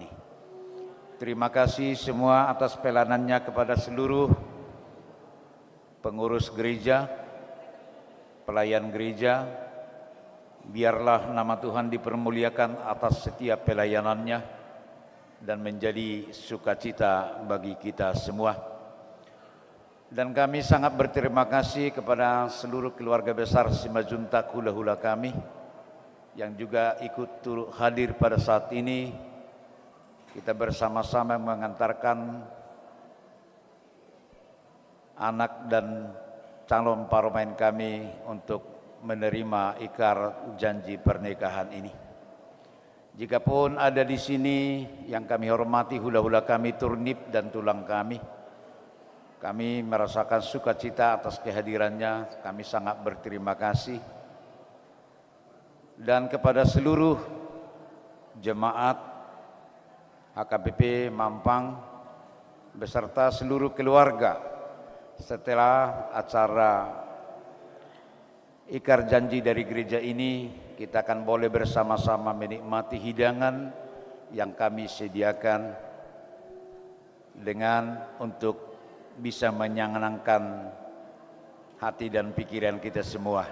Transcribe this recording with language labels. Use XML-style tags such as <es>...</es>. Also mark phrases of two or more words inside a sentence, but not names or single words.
<id>Terima kasih semua atas pelayanannya kepada seluruh pengurus gereja, pelayan gereja. Biarlah nama Tuhan dipermuliakan atas setiap pelayanannya dan menjadi sukacita bagi kita semua. Dan kami sangat berterima kasih kepada seluruh keluarga besar Simajuntak hula-hula kami yang juga ikut turut hadir pada saat ini. Kita bersama-sama mengantarkan anak dan calon paromain kami untuk menerima ikrar janji pernikahan ini. Jikapun ada di sini yang kami hormati hula-hula kami, turnip dan tulang kami merasakan sukacita atas kehadirannya. Kami sangat berterima kasih. Dan kepada seluruh jemaat HKBP Mampang beserta seluruh keluarga, setelah acara ikrar janji dari gereja ini, kita akan boleh bersama-sama menikmati hidangan yang kami sediakan dengan untuk bisa menyenangkan hati dan pikiran kita semua.</id>